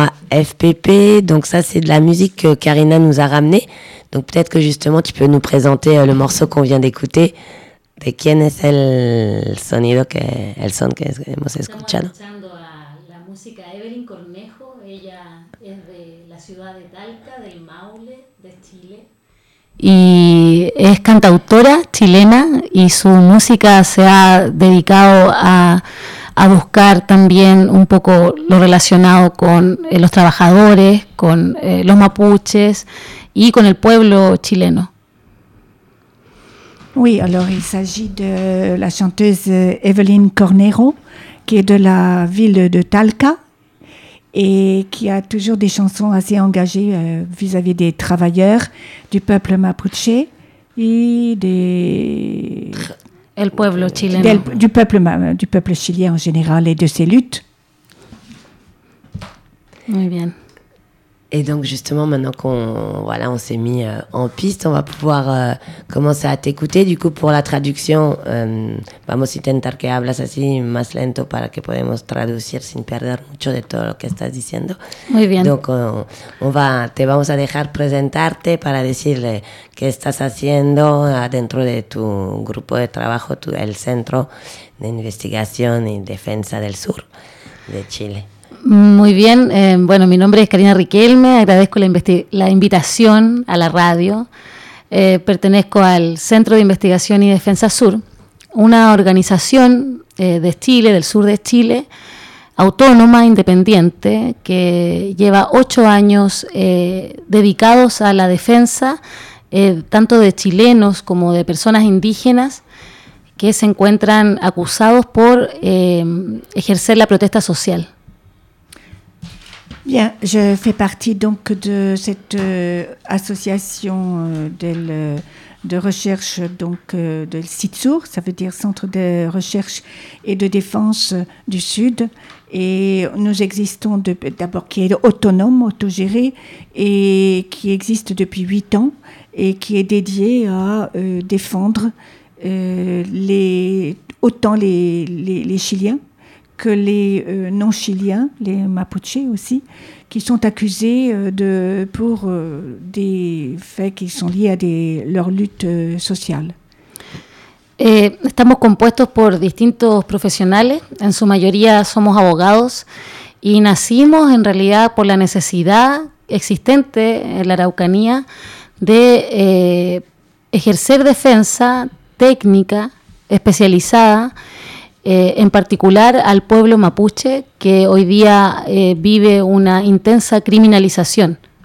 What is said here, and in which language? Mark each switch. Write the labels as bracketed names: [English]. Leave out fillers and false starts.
[French] FPP, donc ça c'est de la musique que Karina nous a ramenée. Donc peut-être que justement tu peux nous présenter le morceau qu'on vient d'écouter. [Spanish] ¿De quién es el son que hemos escuchado? Estamos escuchando a la música Evelyn Cornejo. Ella es de la ciudad de Talca, del Maule, de Chile. Y es cantautora chilena y su música se ha dedicado a buscar también un poco lo relacionado con los trabajadores, con los mapuches y con el pueblo chileno. [French] Oui, alors il s'agit de la chanteuse Evelyn Cornejo, qui est de la ville de Talca et qui a toujours des chansons assez engagées vis-à-vis des travailleurs du peuple mapuche et des... [Spanish] El pueblo chileno. [French] Du peuple chilien en général et de ses luttes. [Spanish] Muy bien. [French] Et donc justement, maintenant qu'on voilà, on s'est mis en piste, on va pouvoir commencer à t'écouter. Du coup, pour la traduction, [Spanish] vamos a intentar que hablas así más lento para que podamos traducir sin perder mucho de todo lo que estás diciendo. Muy bien. Donc vamos a dejar presentarte para decirle qué estás haciendo dentro de tu grupo de trabajo, el Centro de Investigación y Defensa del Sur de Chile. Muy bien, bueno, mi nombre es Karina Riquelme, agradezco la invitación a la radio. Pertenezco al Centro de Investigación y Defensa Sur, una organización de Chile, del sur de Chile, autónoma, independiente, que lleva 8 años dedicados a la defensa, tanto de chilenos como de personas indígenas que se encuentran acusados por ejercer la protesta social. [French] Bien, je fais partie donc de cette association de recherche donc de CITSUR, ça veut dire Centre de recherche et de défense du Sud, et nous existons d'abord qui est autonome, autogéré et qui existe depuis 8 ans et qui est dédié à défendre autant les Chiliens que les non-Chiliens, les Mapuches aussi, qui sont accusés pour des faits qui sont liés à leur lutte sociale. [Spanish] Estamos compuestos por distintos profesionales, en su mayoría somos abogados, y nacimos en realidad por la necesidad existente en la Araucanía de ejercer defensa técnica especializada en particular al pueblo mapuche, que hoy día vive una intensa criminalización.